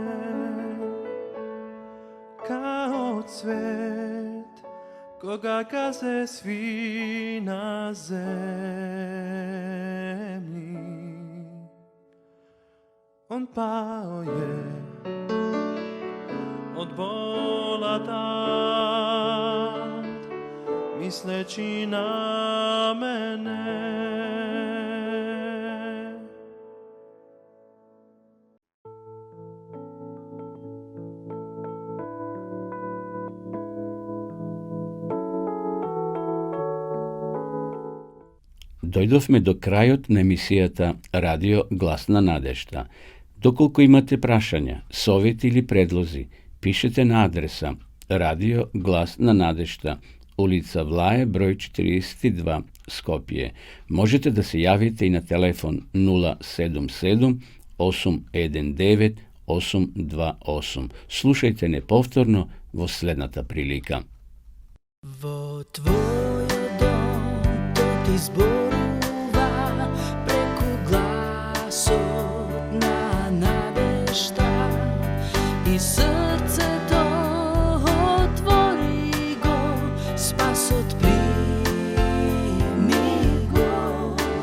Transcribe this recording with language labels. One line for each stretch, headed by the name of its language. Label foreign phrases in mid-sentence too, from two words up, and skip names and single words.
Serbian: Kao cvet, koga gaze svi na zemlji. On pao je od bola tad, misleći na mene.
Macedonian: Дојдовме до крајот на емисијата Радио Гласна надежда. Доколку имате прашања, совети или предлози, пишете на адреса Radio Glas na Nadešta, ulica Vlaje, broj 42, Skopje. Можете да се јавите и на телефон 077 819 828. Слушајте неповторно во следната прилика. Во твојот дом тој ти зборува преку гласот на надежда и срцето отвори го, спасот прими го.